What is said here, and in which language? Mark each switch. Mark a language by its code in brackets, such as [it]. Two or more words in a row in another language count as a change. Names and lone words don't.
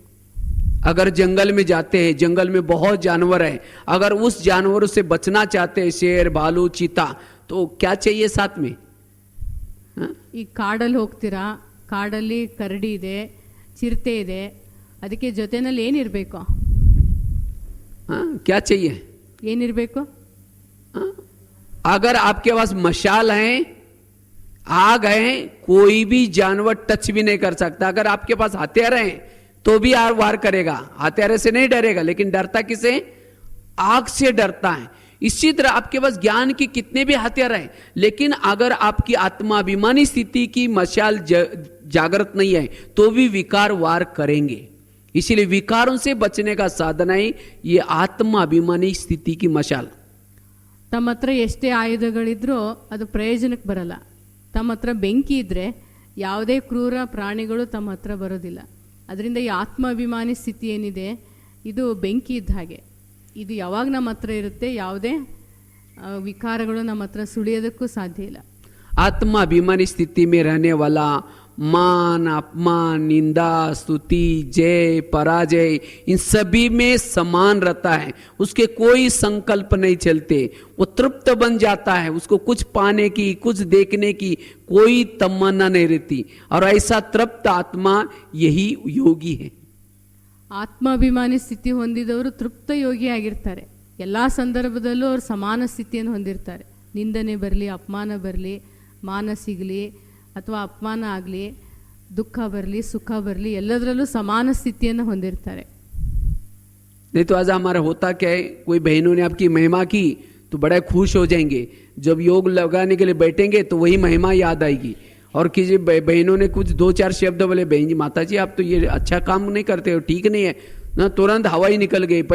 [hi] अगर जंगल में जाते हैं, जंगल में बहुत जानवर है, अगर उस जानवरों से बचना चाहते हैं, शेर, भालू, चीता, तो क्या चाहिए साथ में? [kn] ಈ ಕಾಡಲ್ಲಿ ಹೋಗ್ತೀರಾ, ಕಾಡಲ್ಲಿ ಕರಡಿ ಇದೆ, ಚಿರತೆ ಇದೆ, ಅದಕ್ಕೆ ಜೊತೆನಲ್ಲಿ ಏನಿರಬೇಕು? [hi] क्या चाहिए? [kn] ಏನಿರಬೇಕು? [hi] अगर आपके पास मशाल है, आग है, कोई भी जानवर टच भी नहीं कर सकता. अगर आपके पास हथियार है तो भी वार करेगा, हथियार से नहीं डरेगा, लेकिन डरता किसे? आग से डरता है. इसी तरह आपके पास ज्ञान की कितने भी हथियार हैं, लेकिन अगर आपकी आत्माभिमानी स्थिति की मशाल जागृत नहीं है तो भी विकार वार करेंगे. इसीलिए विकारों से बचने का साधन है ये आत्माभिमानी स्थिति की मशाल. [kn] ತಮ್ಮ ಹತ್ರ ಎಷ್ಟೇ ಆಯುಧಗಳಿದ್ರೂ ಅದು ಪ್ರಯೋಜನಕ್ಕೆ ಬರಲ್ಲ. ತಮ್ಮ ಹತ್ರ ಬೆಂಕಿ ಇದ್ದರೆ ಯಾವುದೇ ಕ್ರೂರ ಪ್ರಾಣಿಗಳು ತಮ್ಮ ಹತ್ರ ಬರೋದಿಲ್ಲ. ಅದರಿಂದ ಈ ಆತ್ಮಾಭಿಮಾನಿ ಸ್ಥಿತಿ ಏನಿದೆ, ಇದು ಬೆಂಕಿ ಇದ್ದ ಹಾಗೆ. ಇದು ಯಾವಾಗ ನಮ್ಮ ಹತ್ರ ಇರುತ್ತೆ, ಯಾವುದೇ ವಿಕಾರಗಳು ನಮ್ಮ ಹತ್ರ ಸುಳಿಯೋದಕ್ಕೂ ಸಾಧ್ಯ ಇಲ್ಲ. [hi] आत्मा अभिमानी स्थिति में रहने वाला मान, अपमान, निंदा, स्तुति, जय, पराजय इन सभी में समान रहता है. उसके कोई संकल्प नहीं चलते. वो तृप्त बन जाता है. उसको कुछ पाने की, कुछ देखने की कोई तमन्ना नहीं रहती. और ऐसा तृप्त आत्मा यही योगी है. [kn] ಆತ್ಮಾಭಿಮಾನಿ ಸ್ಥಿತಿ ಹೊಂದಿದವರು ತೃಪ್ತ ಯೋಗಿಯಾಗಿರ್ತಾರೆ. ಎಲ್ಲ ಸಂದರ್ಭದಲ್ಲೂ ಅವರು ಸಮಾನ ಸ್ಥಿತಿಯನ್ನು ಹೊಂದಿರ್ತಾರೆ. ನಿಂದನೆ ಬರಲಿ, ಅಪಮಾನ ಬರಲಿ, ಮಾನ ಸಿಗಲಿ ಅಥವಾ ಅಪಮಾನ ಆಗಲಿ, ದುಃಖ ಬರಲಿ, ಸುಖ ಬರಲಿ, ಎಲ್ಲದರಲ್ಲೂ ಸಮಾನ ಸ್ಥಿತಿಯನ್ನು ಹೊಂದಿರ್ತಾರೆ. [hi] नहीं तो आज हमारा होता क्या है, कोई बहनों ने आपकी महिमा की तो बड़ा खुश हो जाएंगे. जब योग लगाने के लिए बैठेंगे तो वही महिमा याद आएगी. और किसी बहनों ने कुछ 2-4 शब्द बोले, बहन जी, माता जी आप तो ये अच्छा काम नहीं करते हो, ठीक नहीं है ना, तुरंत हवा ही निकल गई.